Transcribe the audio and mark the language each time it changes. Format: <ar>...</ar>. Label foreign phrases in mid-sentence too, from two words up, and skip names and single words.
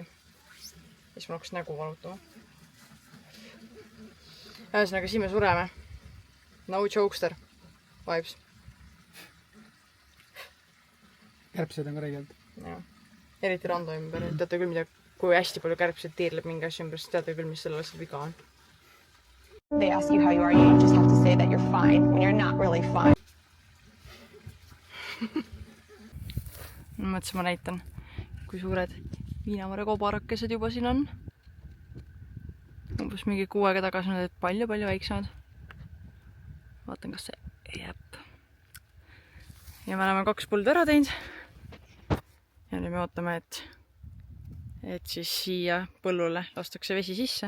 <et>Siis ma hakkas nägu valutama. Ühesõnaga, siin me sureme.</et> <en>No jokester vibes.</en> <et>Kärbsed on ka räigelt. Eriti Rando ümber. Teate küll, kui hästi palju kärbsed tiirleb mingi asja ümber, siis teate küll, mis selle asjad viga on.</et> <en>They ask you how you are, you just have to say that you're fine when you're not really fine.</en> <et>Mõtlesin, ma näitan, kui suured viinamare kobarakesed juba siin on. Umbes mingi 6 aega tagasi on palju väiksemad. Vaatan, kas see jääb. Ja me oleme 2 põldu ära teinud. Ja nüüd me ootame, et siis siia põllule lastakse vesi sisse.</et>